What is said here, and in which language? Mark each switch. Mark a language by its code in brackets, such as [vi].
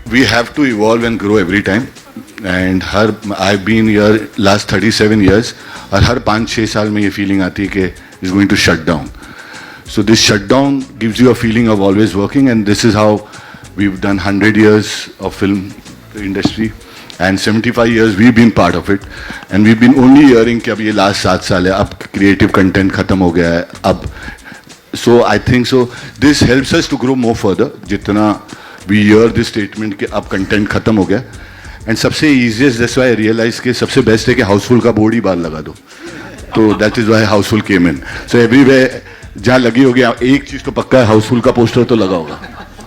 [en] We have to evolve and grow every time. And I've been here last 37 years. [hi] और हर 5-6 साल में ये feeling आती है कि [en] it's going to shut down. So this shutdown gives you a feeling of always working, and this is how we've done 100 years of film industry, and 75 years we've been part of it, and we've been only hearing [hi] कि अब ये last 7 साल है, अब [en] creative content खत्म हो गया है, अब. So I think so this helps us to grow more further. [hi] जितना [en] we hear this statement [hi] कि अब content खत्म हो गया, and सबसे easiest [en] that's why I realized [hi] कि सबसे best है कि हाउसफुल का बोर्ड ही बाहर लगा दो. तो [en] that is why [hi] Housefull [en] came in. So everywhere [hi] जहाँ लगी होगी एक चीज तो पक्का है, हाउसफुल का पोस्टर तो लगा होगा.